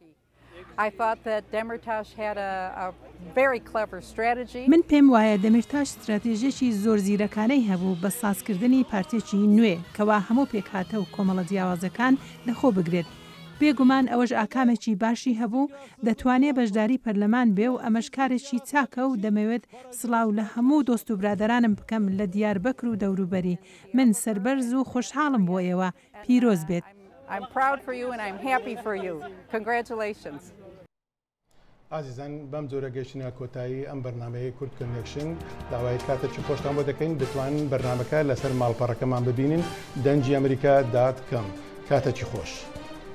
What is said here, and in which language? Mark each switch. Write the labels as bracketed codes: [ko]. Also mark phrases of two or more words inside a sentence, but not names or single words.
[ckb] من پێم وایە دەمیرتاش استراتیژیەکی زۆر زیرەکانەی هەبوو بە سازکردنی پارتێکی نوێ کەوا هەموو پێکهاتە و کۆمەڵە جیاوازەکان لەخۆ بگرێت بێگومان ئەوەش ئاکامێکی باشی هەبوو دەتوانێت بەشداری پەرلەمان بێ و ئەمەش کارێکی چاکە و دەمەوێت سڵاو لە هەموو دۆست و برادرانم بکەم لە دیاربەکر و دەوروبەری من سەربەرز و خۆشحاڵم بۆ ئێوە پیرۆز بێت. [en] I'm proud for you and I'm happy for you. Congratulations. [ckb] ئازیزان بەم جۆرە گەشتنە کۆتایی ئەم بەرنمەیە کورد کنێکشن داوای کاتێکی خۆشتان بۆ دەکەین دەتوانین بەرنمەکە لەسەر ماڵپەڕەکەمان ببینین دەنجی ئەمریکا.com کاتێکی خۆش.